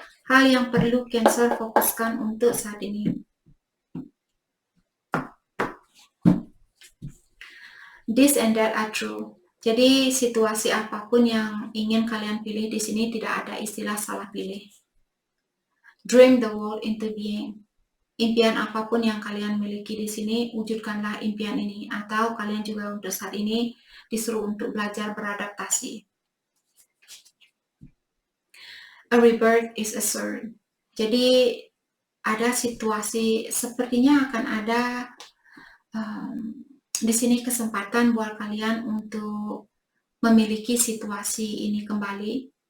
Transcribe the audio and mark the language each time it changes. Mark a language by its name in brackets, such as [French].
[Indonesian] Hal yang perlu Cancer fokuskan untuk saat ini. [English] This and that are true. [Indonesian] Jadi situasi apapun yang ingin kalian pilih di sini tidak ada istilah salah pilih. [English] Dream the world into being. [Indonesian] Impian apapun yang kalian miliki di sini, wujudkanlah impian ini. Atau kalian juga untuk saat ini disuruh untuk belajar beradaptasi. [English] A rebirth is assured. [Indonesian] Jadi ada situasi, sepertinya akan ada di sini kesempatan buat kalian untuk memiliki situasi ini kembali.